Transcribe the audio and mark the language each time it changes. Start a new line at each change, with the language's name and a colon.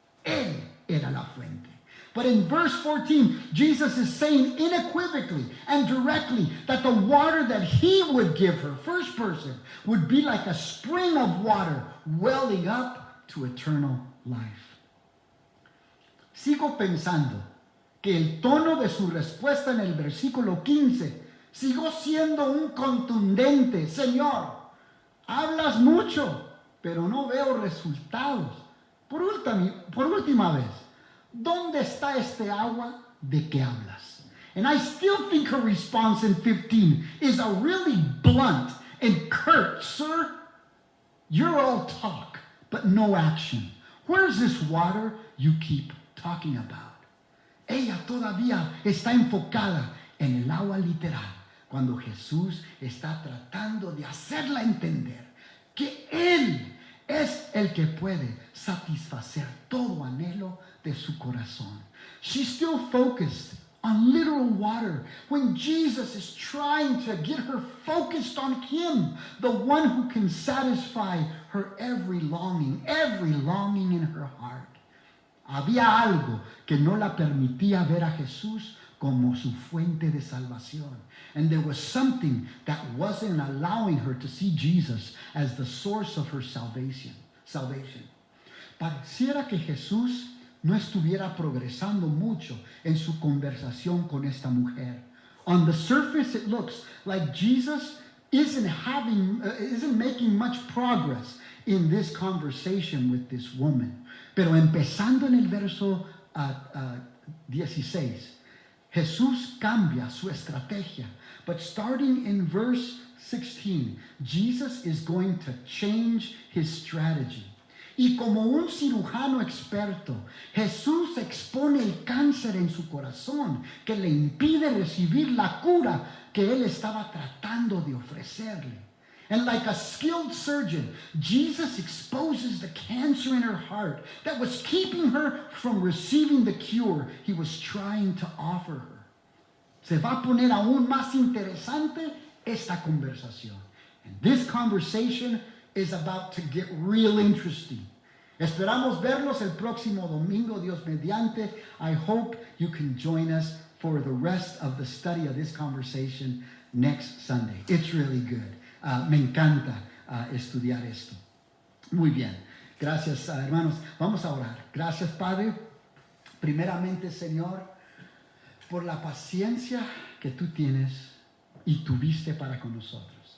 Spanish: Él era la fuente.
English: But in verse 14, Jesus is saying unequivocally and directly that the water that he would give her, first person, would be like a spring of water welling up to eternal life.
Spanish: Sigo pensando que el tono de su respuesta en el versículo 15 siguió siendo un contundente: Señor, hablas mucho, pero no veo resultados. Por última vez, ¿dónde está este agua de que hablas?
English: And I still think her response in 15 is a really blunt and curt: Sir, you're all talk, but no action. Where's this water you keep talking about?
Spanish: Ella todavía está enfocada en el agua literal, cuando Jesús está tratando de hacerla entender que Él es el que puede satisfacer todo anhelo de su corazón.
English: She's still focused on literal water when Jesus is trying to get her focused on Him, the one who can satisfy her every longing in her heart.
Spanish: Había algo que no la permitía ver a Jesús como su fuente de salvación.
English: And there was something that wasn't allowing her to see Jesus as the source of her salvation.
Spanish: Pareciera que Jesús no estuviera progresando mucho en su conversación con esta mujer.
English: On the surface, it looks like Jesus isn't making much progress in this conversation with this woman.
Spanish: Pero empezando en el verso 16, Jesús cambia su estrategia.
English: But starting in verse 16, Jesus is going to change his strategy.
Spanish: Y como un cirujano experto, Jesús expone el cáncer en su corazón que le impide recibir la cura que él estaba tratando de ofrecerle.
English: And like a skilled surgeon, Jesus exposes the cancer in her heart that was keeping her from receiving the cure he was trying to offer her.
Spanish: Se va a poner aún más interesante esta conversación.
English: And this conversation is about to get real interesting.
Spanish: Esperamos verlos el próximo domingo, Dios mediante.
English: I hope you can join us for the rest of the study of this conversation next Sunday. It's really good.
Spanish: Me encanta estudiar esto. Muy bien. Gracias, hermanos. Vamos a orar. Gracias, Padre. Primeramente, Señor, por la paciencia que tú tienes y tuviste para con nosotros.